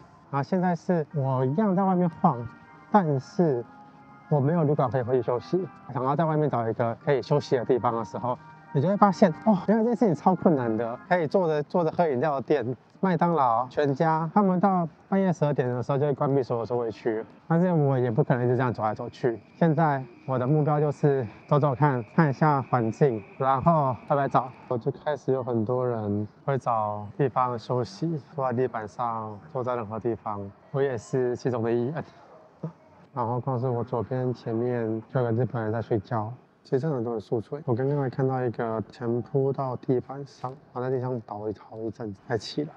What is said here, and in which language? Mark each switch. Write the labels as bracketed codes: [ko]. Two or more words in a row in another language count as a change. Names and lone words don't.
[zh] 然後現在是我一樣在外面晃，但是我沒有旅館可以回去休息，想要在外面找一個可以休息的地方的時候，你就會發現，原來這件事情超困難的。可以坐着喝飲料的店，麥當勞、全家，他們到半夜12點的時候就會關閉所有座位區，但是我也不可能一直這樣走來走去。現在我的目標就是走走看一下環境，然後拍照。我就開始有很多人會找地方休息，坐在地板上，坐在任何地方，我也是其中的一員。然後光是我左邊前面就有個日本人在睡覺， 其實真的很多人宿醉。我剛剛還看到一個前撲到地板上，然後在地上倒好一陣子才起來。